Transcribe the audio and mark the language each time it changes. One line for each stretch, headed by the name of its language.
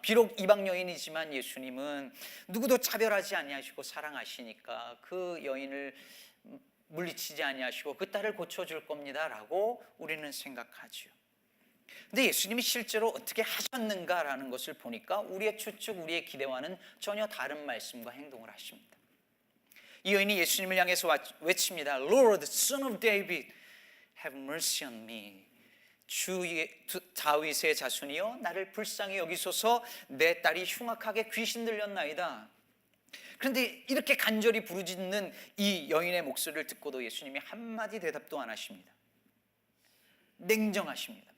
Korean: 비록 이방 여인이지만 예수님은 누구도 차별하지 아니하시고 사랑하시니까 그 여인을 물리치지 아니하시고 그 딸을 고쳐줄 겁니다라고 우리는 생각하죠. 근데 예수님이 실제로 어떻게 하셨는가라는 것을 보니까 우리의 추측, 우리의 기대와는 전혀 다른 말씀과 행동을 하십니다. 이 여인이 예수님을 향해서 외칩니다.
English: Lord, Son of David, have mercy on me.
Korean: 주 다윗의 자손이여, 나를 불쌍히 여기소서. 내 딸이 흉악하게 귀신 들렸나이다. 그런데 이렇게 간절히 부르짖는 이 여인의 목소리를 듣고도 예수님이 한마디 대답도 안 하십니다. 냉정하십니다.